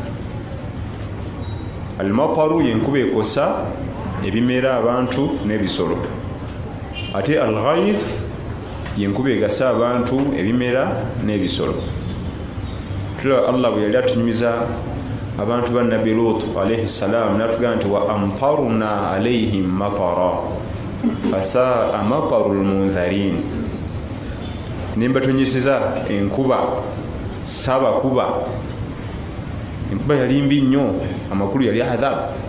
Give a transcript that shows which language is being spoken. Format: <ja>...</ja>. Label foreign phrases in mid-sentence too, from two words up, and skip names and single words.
<lg>Al-mataru yenkuba ekosa ebimera, abantu n'ebisolo, ate al-ghayth yenkuba egasa abantu, ebimera n'ebisolo. Tulaba Allah bwe yali atunyumiza abantu ba Nabi Lut</lg> <ar>عليه السلام,</ar> <lg>n'atugamba nti</lg> <ar>وأمطرنا عليهم مطرا فساء مطر المنذرين,</ar> <lg>nembatonyeseza enkuba, sabakuba. Enkuba yali mbi nnyo, amakulu yali adhabu.</lg>